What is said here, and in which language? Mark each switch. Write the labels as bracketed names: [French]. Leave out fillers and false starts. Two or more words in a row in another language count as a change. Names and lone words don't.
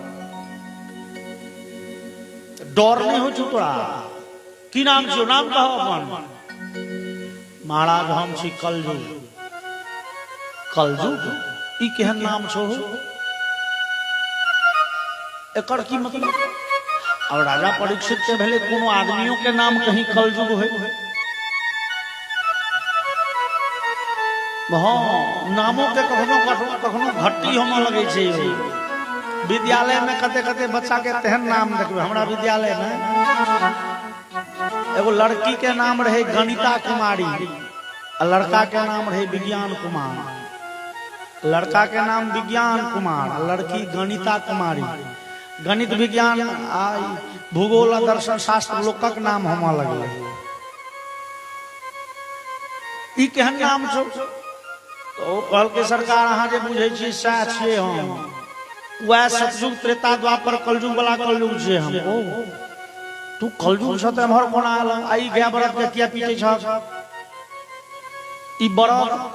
[Maithili] डर नहीं हो छु तोरा की नाम छौ नाम कहो अपन महाराज हम छी कलजुग कलजुग ई केहन नाम छौ एकर की मतलब और राजा परीक्षित के भेले कोनो आदमियों के नाम कहीं कलजुग होय हाँ नामों के कखनो घट्टी होम लगे छै विद्यालय में कते कते बच्चा के तेहन नाम देखबे हमरा विद्यालय में एगो लड़की के नाम रहे गणिता कुमारी और लड़का के नाम रहे विज्ञान कुमार लड़का के नाम विज्ञान कुमार लड़की गणिता कुमारी गणित विज्ञान भूगोल दर्शन शास्त्र लोकक नाम होम लगे ई केहन नाम छौ तो कहल के सरकार अहाँ जे बुझे छी सएह छियै हम वह सतयुग त्रेता द्वापर कलयुग वाला कलयुग छियै हम ओ तू कलयुग से त हमर कोना आल आई गाय बरद के किया पीटे छ ई बरद